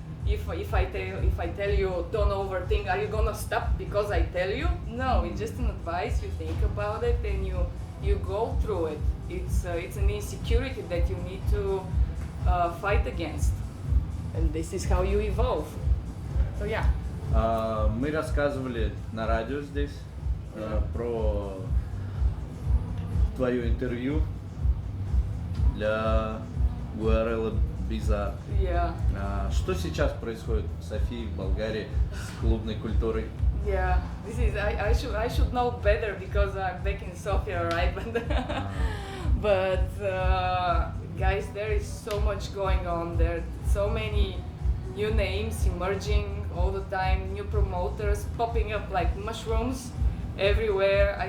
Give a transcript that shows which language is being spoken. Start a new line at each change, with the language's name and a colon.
English: If I tell you don't overthink, are you gonna stop because I tell you? No, it's just an advice. You think about it and you go through it. It's an insecurity that you need to fight against, and this is how you evolve. So yeah.
Russian: Мы рассказывали на радио здесь про твое интервью для URL Bizarre.
English: Yeah.
Russian: Что сейчас происходит в Софии, в Болгарии, с клубной культурой?
English: Yeah, this is I should know better because I'm back in Sofia, right? But guys, there is so much going on. There are so many new names emerging all the time, new promoters popping up like mushrooms everywhere.